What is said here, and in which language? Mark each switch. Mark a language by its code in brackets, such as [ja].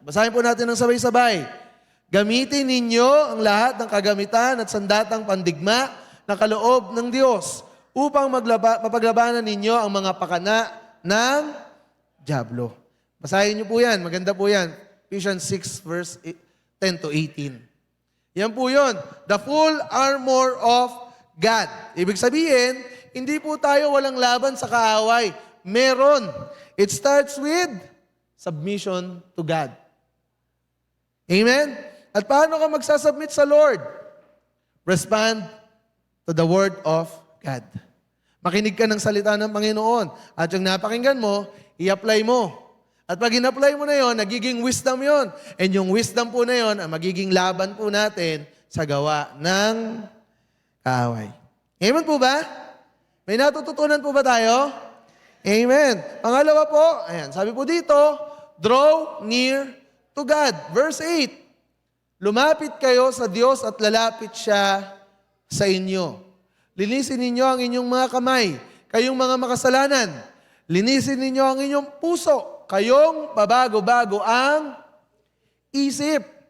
[tl] Basahin po natin ng sabay-sabay. Gamitin ninyo ang lahat ng kagamitan at sandatang pandigma na kaloob ng Diyos upang mapaglabanan ninyo ang mga pakana ng dyablo. Basahin niyo po yan. Maganda po yan. Ephesians 6, verse 10 to 18. Yan po yun. [en] The full armor of God. [tl] Ibig sabihin, hindi po tayo walang laban sa kaaway. Meron. [en] It starts with submission to God. Amen? [tl] At paano ka magsasubmit sa [en] Lord? Respond to the Word of God. [tl] Makinig ka ng salita ng Panginoon. At yung napakinggan mo, i-apply mo. At pag in-apply mo na yon, nagiging wisdom yon. And yung wisdom po na yon, ang magiging laban po natin sa gawa ng kaaway. Amen po ba? May natututunan po ba tayo? Amen. Pangalawa po, ayan, sabi po dito, [en] draw near to God. [tl] Verse 8, lumapit kayo sa Diyos at lalapit siya sa inyo. Linisin ninyo ang inyong mga kamay, kayong mga makasalanan. Linisin ninyo ang inyong puso, kayong pabago-bago ang isip.